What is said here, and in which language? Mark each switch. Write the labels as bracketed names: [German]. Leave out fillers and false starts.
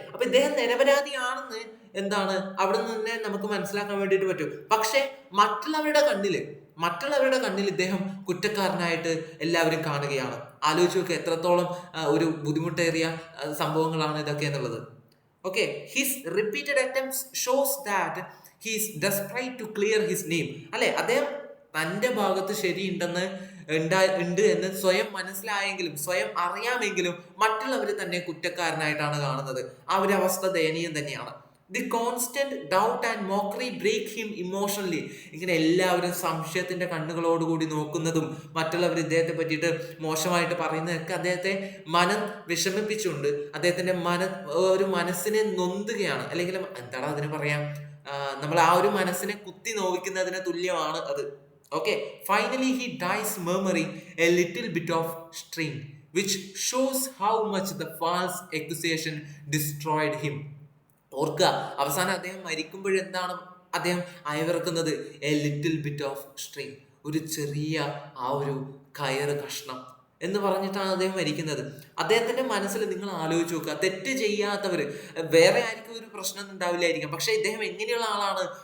[Malayalam] അപ്പൊ ഇദ്ദേഹം നിരപരാധിയാണെന്ന് എന്താണ് അവിടെ നിന്ന് തന്നെ നമുക്ക് മനസ്സിലാക്കാൻ വേണ്ടിയിട്ട് പറ്റും. പക്ഷെ മറ്റുള്ളവരുടെ കണ്ണിൽ ഇദ്ദേഹം കുറ്റക്കാരനായിട്ട് എല്ലാവരും കാണുകയാണ്. ആലോചിച്ച് നോക്കുക എത്രത്തോളം ഒരു ബുദ്ധിമുട്ടേറിയ സംഭവങ്ങളാണ് ഇതൊക്കെ എന്നുള്ളത്. [English] Okay, his repeated attempts shows that he is desperate to clear his name. [Malayalam] അല്ലെ, അദ്ദേഹം തൻ്റെ ഭാഗത്ത് ശരിയുണ്ട് എന്ന് സ്വയം മനസ്സിലായെങ്കിലും, സ്വയം അറിയാമെങ്കിലും മറ്റുള്ളവർ തന്നെ കുറ്റക്കാരനായിട്ടാണ് കാണുന്നത്. ആ ഒരു അവസ്ഥ ദയനീയം തന്നെയാണ്. [English] The constant doubt and mockery break him emotionally. [Malayalam] ഇങ്ങനെ എല്ലാവരും സംശയത്തിന്റെ കണ്ണുകളോടുകൂടി നോക്കുന്നതും മറ്റുള്ളവർ ഇദ്ദേഹത്തെ പറ്റിയിട്ട് മോശമായിട്ട് പറയുന്നതൊക്കെ അദ്ദേഹത്തെ മനം വിഷമിപ്പിച്ചുകൊണ്ട് അദ്ദേഹത്തിന്റെ ഒരു മനസ്സിനെ നൊന്തുകയാണ്, അല്ലെങ്കിൽ എന്താണ് അതിന് പറയാം, നമ്മൾ ആ ഒരു മനസ്സിനെ കുത്തി നോവിക്കുന്നതിന് തുല്യമാണ് അത്. [English] Okay, finally he dies murmuring a little bit of string which shows how much the false accusation destroyed him. [Malayalam] ഓർക്കുക, അവസാനം അദ്ദേഹം മരിക്കുമ്പോഴെന്താണ് അദ്ദേഹം അയവിറക്കുന്നത്? [English] a little bit of string, [Malayalam] ഒരു ചെറിയ ആ ഒരു കയറ് കഷ്ണം എന്ന് പറഞ്ഞിട്ടാണ് അദ്ദേഹം മരിക്കുന്നത്. അദ്ദേഹത്തിന്റെ മനസ്സിൽ നിങ്ങൾ ആലോചിച്ച് നോക്കുക, തെറ്റ് ചെയ്യാത്തവര് വേറെ ആർക്കും ഒരു പ്രശ്നം ഉണ്ടാവില്ലായിരിക്കാം, പക്ഷെ ഇദ്ദേഹം എങ്ങനെയുള്ള ആളാണ്?